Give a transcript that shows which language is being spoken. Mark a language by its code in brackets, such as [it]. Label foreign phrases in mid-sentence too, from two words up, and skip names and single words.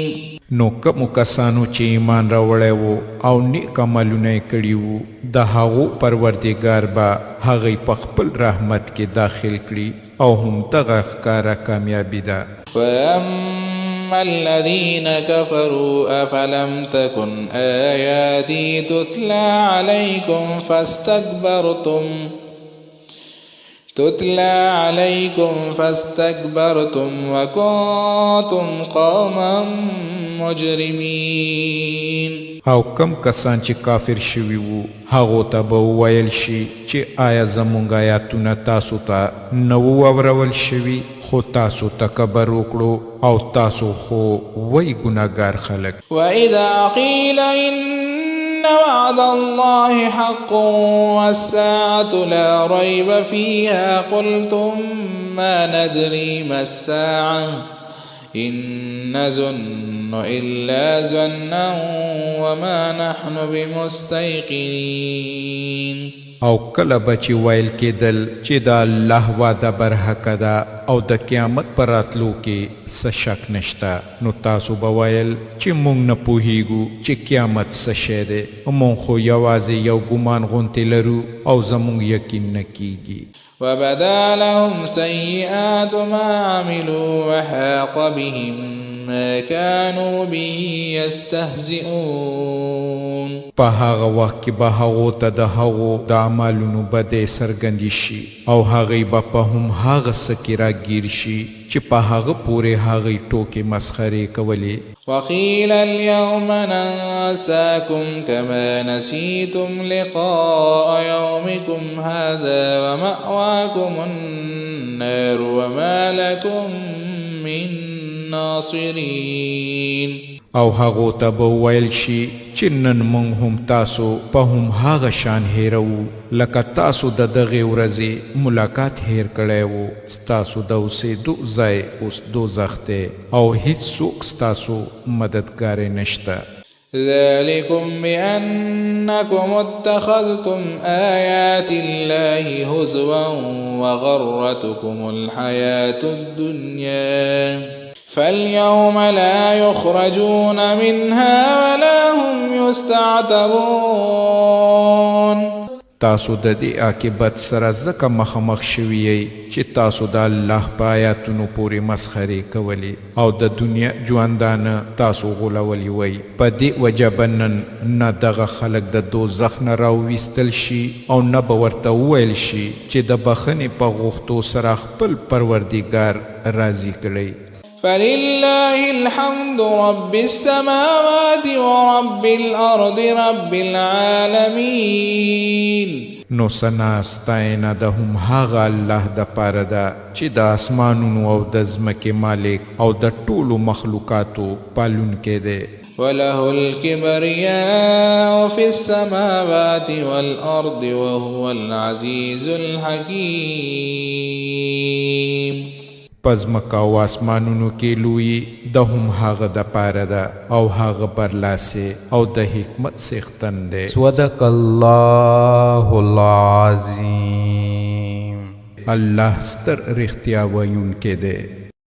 [ps] نو کومو کسانو چې ایمان راوړی وو او نیک عملونه یې کړي وو د هغو پروردګار به هغوی په خپل رحمت کې داخل کړي او هم دغه ښکاره کامیابي ده. [ar] فأما الذين كفروا أفلم تكن آياتي تتلى عليكم فاستكبرتم وكنتم قوما مجرمين. [ps] او کم کسان چې کافر شوي وو هغو ته به وویل شي چې آیا زموږ آیاتونه تاسو ته نه وو اورول شوي خو تاسو تکبر وکړو او تاسو خو وی ګناهګار خلک. [ar] وإذا قيل إن وعد الله حق والساعة لا ريب فيها قلتم ما ندري ما الساعة إن نظن إلا ظنا وما نحن بمستيقنين. [ps] او کله به چې ویل کېدل چې د الله وعده برحقه ده او د قیامت په راتلو کې څه شک نشته نو تاسو به ویل چې موږ نه پوهیږو چې قیامت څه شی دی موږ خو یوازې یو ګمان غوندې لرو او زموږ یقین نه کیږي. [ar] وبدا لهم سيئات ما عملوا وحاق بهم ما كانوا به يستهزئون. [ps] په هغه وخت کې به هغو ته د هغو د اعمالونو بدې څرګندې شي او هغوی به په هم هغه څه کې راګیر شي چې په هغه پورې هغوی ټوکې مسخرې کولې. [ar] وقيل اليوم ننساكم كما نسيتم لقاء يومكم هذا ومأواكم النار وما لكم من ناصرين. [ps] او هغو ته به ویل شي چې نن موږ هم تاسو په هم هغه شان هیرو لکه تاسو د دغې ورځې ملاقات هیر کړی و. ستاسو د اوسېدو ځای اوس دوزخ دی او هیڅوک ستاسو مددګار نشته. [ar] ذلكم بأنكم اتخذتم آيات الله هزوا وغرتكم الحياة الدنيا فاليوم لا يخرجون منها ولا هم يستعتبون. [ps] تاسو د دې عاقبت سره ځکه مخامخ شوي یئ چې تاسو د الله په آیاتونو پورې مسخرې کولې او د دنیا ژوندانه تاسو غولولي وئ. په دې وجه به نن نه دغه خلک د دوزخ نه راوویستل شي او نه به ورته وویل شي چې د بخښنې په غوښتو سره خپل پروردګار راضي کړئ. [ar] فلله الحمد رب السماوات ورب الأرض رب العالمين. [ps] نو ثنا ستاینه د هم هغه الله د پاره ده چې د اسمانونو او د ځمکې مالک او د ټولو مخلوقاتو پالونکی دی. [ar] وله الكبرياء في السماوات والأرض وهو العزيز الحكيم. [ps] پس مکا و آسمانونو کې لوی د هم هغه د پاره ده او هغه برلاسه او د حکمت څښتن دی. [ar] صدق الله العظیم. [ps] الله ستر رښتیا ویونکی دی.